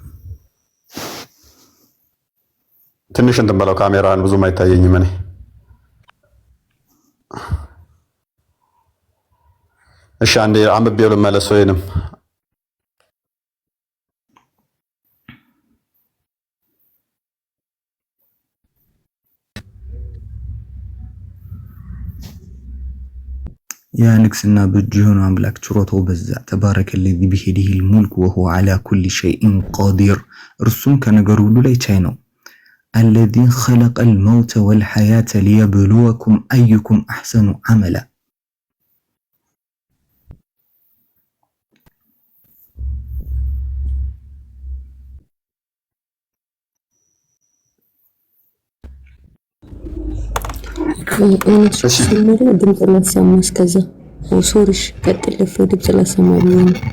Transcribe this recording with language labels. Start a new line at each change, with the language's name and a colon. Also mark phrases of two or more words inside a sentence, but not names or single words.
Amharic: ትንሽ እንትን በለው ካሜራን ብዙም አይታየኝም እኔ እሺ አንዴ አንብቤው ልመለስ ወይንም ያ ንግስና በእጁ የሆነው አምላክ ችሮታው በዛ ተባረከ
Arabic: الذي بيده الملك وهو على كل شيء قدير
Amharic: እርሱም ከነገር ሁሉ ላይ ቻይ ነው።
Arabic: الذي خلق الموت والحياة ليبلوكم أيكم أحسن عملا
Amharic: ድምፅ ላሰማ እስከዛ ሶሪሽ ቀጥል ድምፅ ላሰማ ቢሆን